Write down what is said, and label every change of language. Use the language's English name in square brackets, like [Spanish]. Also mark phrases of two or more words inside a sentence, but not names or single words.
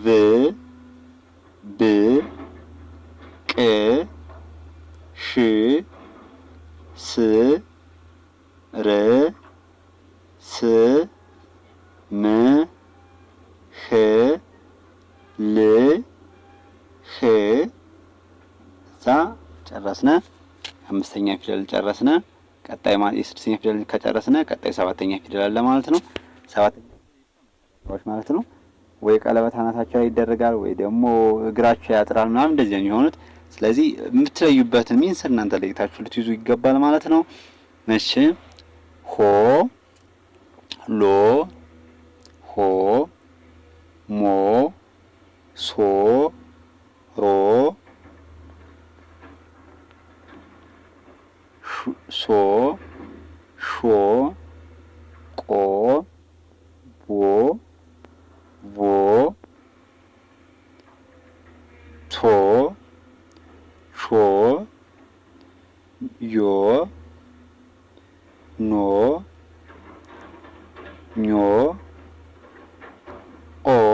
[Amharic] ብ ቅ ሽ ስ ር ስ ም ህ ል ህ። እዛ ጨረስነ። አምስተኛ ፊደል ጨረስነ። ቀጣይ የስድስተኛ ፊደል ከጨረስነ ቀጣይ ሰባተኛ ፊደል አለ ማለት ነው። ሰባተኛ ማለት ነው ወይ ቀለበት አናታቸው ላይ ይደረጋል ወይ ደግሞ እግራቸው ያጥራል ምናምን እንደዚህ ነው የሚሆኑት። ስለዚህ የምትለዩበትን ሚንስ እናንተ ለይታችሁ ልትይዙ ይገባል ማለት ነው። እሺ ሆ ሎ ሆ ሞ ሶ ሮ ሶ ሾ ቆ ቦ ቮ ቶ ሾ ዮ ኖ ኞ ኦ